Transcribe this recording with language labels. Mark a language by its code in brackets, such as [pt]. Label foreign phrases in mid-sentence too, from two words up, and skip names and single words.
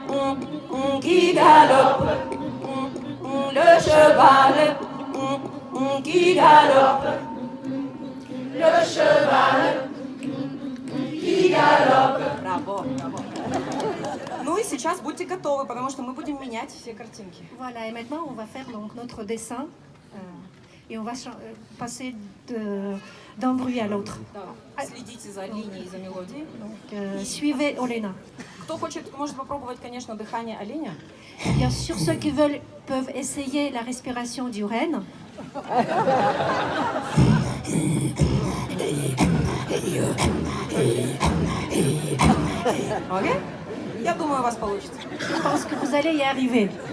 [fr] qui galope, le cheval qui galope, le cheval qui galope. [ru] Браво, браво. Ну и сейчас будьте готовы, потому что мы будем менять все картинки. [fr] Voilà, et maintenant on va faire donc notre dessin et on va passer d'un bruit à l'autre. [ru] Да. Следите за линией, за мелодией. [fr] Donc, suivez Olena. [ru] Кто хочет, может попробовать, конечно, дыхание оленя. [fr] Bien sûr, ceux qui veulent peuvent essayer la respiration du renne. [ru] Окей? Я думаю, у вас получится. [fr] Je pense que vous allez y arriver.